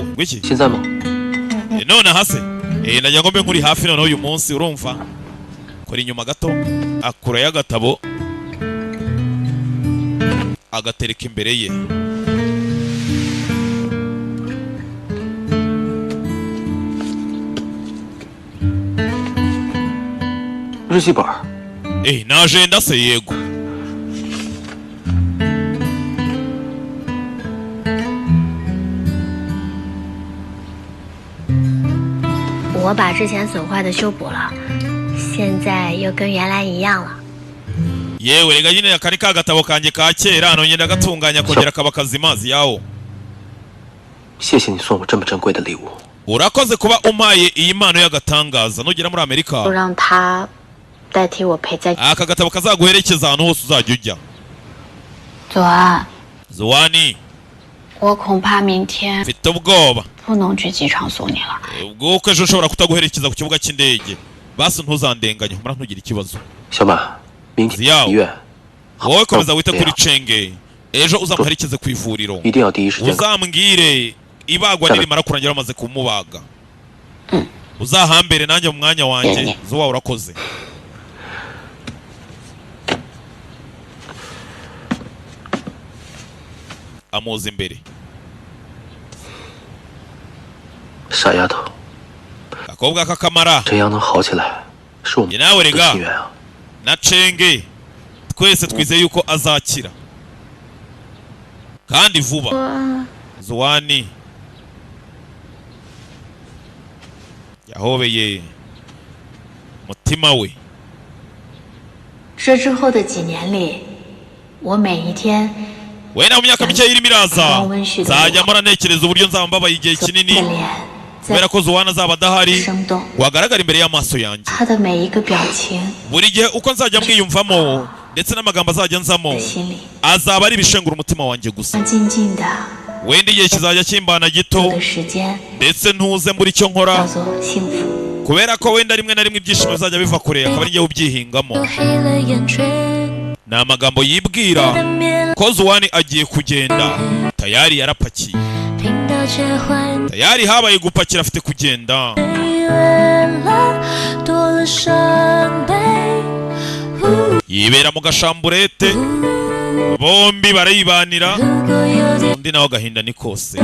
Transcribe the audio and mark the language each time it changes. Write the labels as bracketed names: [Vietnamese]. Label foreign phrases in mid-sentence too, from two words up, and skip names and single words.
[Kinyarwanda] Wiki? [Chinese] 现在吗？ [Kinyarwanda] none hase. ndagira ngo mbe nkuri hafi none uyu munsi urumva? Kora inyuma gato, akura y'agatabo agatereka imbere ye. [Chinese] 日记本。 [Kinyarwanda] na agenda se yego. [Chinese] 我把之前损坏的修补了，现在又跟原来一样了。 [Kinyarwanda] yewe rega nyine akari ka gatabo kanjye ka kera none ndagatunganya kongera kaba kazimazi yawo. [Chinese] 谢谢你送我这么珍贵的礼物。 [Kinyarwanda] urakoze kuba umpaye iyi mpano y'agatangaza nugera muri Amerika. [Chinese] 就让他代替我陪在。 [Kinyarwanda] aka gatabo kazaguherekeza ahantu hose uzajya ujya. [Chinese] 左岸， [Kinyarwanda] Zwani, [Chinese] 我恐怕明天 [Kinyarwanda] mfite ubwoba [Chinese] 不能去机场送你了。 [Kinyarwanda] ubwo ejo ushobora kutaguherekeza ku kibuga cy'indege. Basi ntuzandenganye humura ntugire ikibazo. [Chinese] 小马，明天医院。 [Kinyarwanda] wowe komeza wite kuri Chenge. ejo uzamuherekeze ku ivuriro. [Chinese] 一定要第一时间。 [Kinyarwanda] uzambwire ibagwa nirimara kurangira bamaze kumubaga. uzahambere nanjye mu mwanya wanjye. Zuwa urakoze. amuza imbere. [Chinese] 傻丫头。 [Kinyarwanda] akobwa k'akamara. [Chinese] 陈阳能好起来，是我们的 [Kinyarwanda] nawe rega [Chinese] 心愿啊。 [Kinyarwanda] na Chenge twese twizeye yuko azakira kandi vuba. Zwani yahobeye mutima we. [Chinese] 这之后的几年里，我每一天 [Kinyarwanda] wenda mu myaka mike irimo iraza nzajya mpora ntekereza uburyo nzaba mbabaye igihe kinini kubera ko Zuwana azaba adahari wagaragara imbere y'amaso yanjye. [Chinese] 他的每一个表情 [Kinyarwanda] buri gihe uko nzajya mwiyumvamo ndetse n'amagambo azajya nzamo azaba ari ibishengura umutima wanjye gusa. [Chinese] 静静的 [Kinyarwanda] wenda igihe kizajya kimbana gito [Chinese] 的时间 [Kinyarwanda] ndetse ntuze mbura icyo nkora [Chinese] 叫做幸福。 [Kinyarwanda] kubera ko wenda rimwe na rimwe ibyishimo bizajya biva kure akaba ari njyewe ubyihingamo. ni amagambo yibwira ko Zuwani agiye kugenda tayari yarapakiye. tayari habaye gupakira afite kugenda. yibera mu gashamburete bombi barayibanira undi nawe agahinda ni kose.